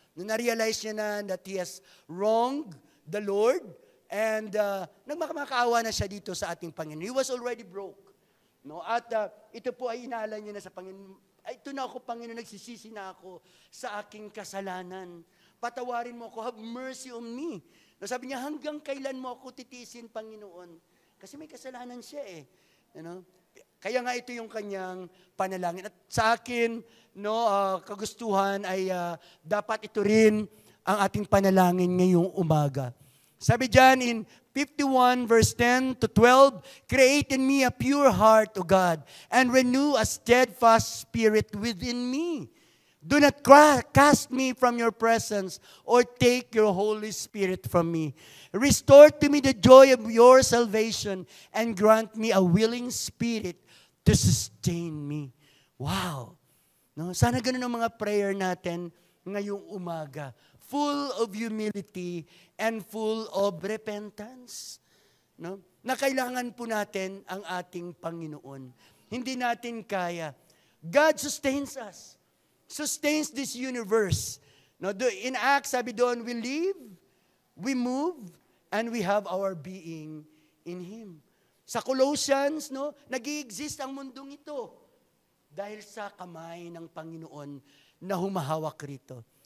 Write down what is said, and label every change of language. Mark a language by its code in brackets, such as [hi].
[tl] Nung na-realize niya na [en] that he has wronged the Lord, [tl] and nagmamakaawa na siya dito sa ating Panginoon. [en] He was already broke. No? [tl] At ito po ay inaalala niya na sa Panginoon, ito na ako, Panginoon, nagsisisi na ako sa aking kasalanan. Patawarin mo ako, [en] have mercy on me. [tl] No, sabi niya, hanggang kailan mo ako titiisin, Panginoon? Kasi may kasalanan siya eh. You know? Kaya nga ito yung kanyang panalangin. At sa akin, no, kagustuhan ay dapat ito rin ang ating panalangin ngayong umaga. Sabi dyan [en] in 51 verse 10 to 12, create in me a pure heart, O God, and renew a steadfast spirit within me. Do not cast me from your presence or take your Holy Spirit from me. Restore to me the joy of your salvation and grant me a willing spirit to sustain me. Wow! No? [tl] Sana ganun ang mga prayer natin ngayong umaga. [en] Full of humility and full of repentance. No? [tl] Na kailangan po natin ang ating Panginoon. Hindi natin kaya. [en] God sustains us. Sustains this universe. No, in Acts, [tl] sabi doon, [en] we live, we move, and we have our being in Him. [tl] Sa Colossians, no, nag-i-exist ang mundong ito dahil sa kamay ng Panginoon na humahawak rito.